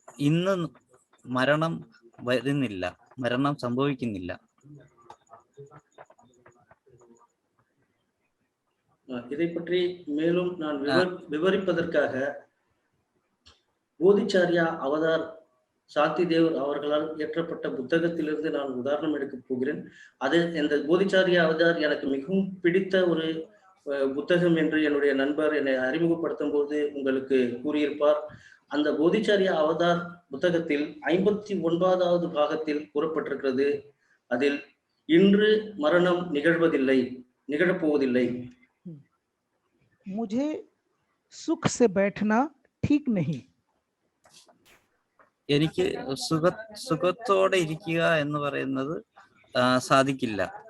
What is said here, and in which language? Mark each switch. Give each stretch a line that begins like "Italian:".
Malayalam: ഇന്ന് മരണം വരുന്നില്ല, മരണം സംഭവിക്കുന്നില്ല.
Tamil: இதை பற்றி மேலும் நான் விவரிப்பதற்காக போதிச்சாரியா அவதார் சாந்தி தேவர் அவர்களால் இயற்றப்பட்ட புத்தகத்திலிருந்து நான் உதாரணம் எடுக்கப் போகிறேன். அது இந்த போதிச்சாரியா அவதார் எனக்கு மிகவும் பிடித்த ஒரு புத்தகம் என்று என்னுடைய நண்பர் என்னை அறிமுகப்படுத்தும் போது உங்களுக்கு கூறியிருப்பார். அந்த போதிச்சாரியா அவதார் புத்தகத்தில் 59வது பாகத்தில் கூறப்பட்டிருக்கிறது. அதில் இன்று மரணம் நிகழப்போவதில்லை.
Hindi: मुझे सुख से बैठना ठीक नहीं.
Malayalam: എനിക്ക് സുഖത്തോടെ ഇരിക്കുക എന്ന് പറയുന്നത് സാധിക്കില്ല.